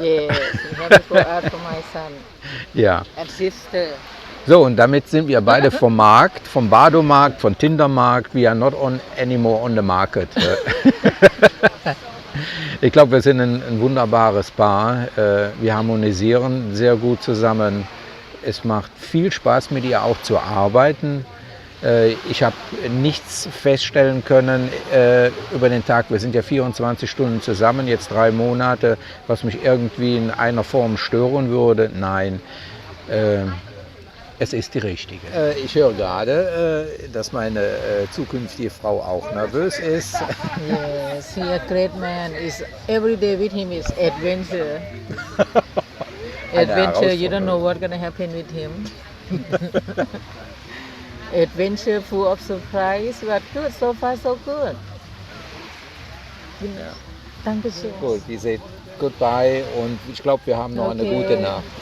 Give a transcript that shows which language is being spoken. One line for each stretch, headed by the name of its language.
English: Yes, you have to go out for my son
German: Ja.
English: and sister.
German: So, und damit sind wir beide vom Markt, vom Badomarkt, vom Tindermarkt.
English: We are not anymore on the market.
German: Ich glaube, wir sind ein wunderbares Paar. Wir harmonisieren sehr gut zusammen. Es macht viel Spaß, mit ihr auch zu arbeiten. Ich habe nichts feststellen können über den Tag. Wir sind ja 24 Stunden zusammen, jetzt 3 Monate, was mich irgendwie in einer Form stören würde. Nein, es ist die richtige. Ich höre gerade, dass meine zukünftige Frau auch nervös ist.
English: Yes, he a great man. Is every day with him is adventure. Adventure. You don't know what's gonna happen with him. Adventure full of surprise, but good so far, so good.
German: Ja. Dankeschön. Gut, die sagt goodbye und ich glaube, wir haben noch eine gute Nacht.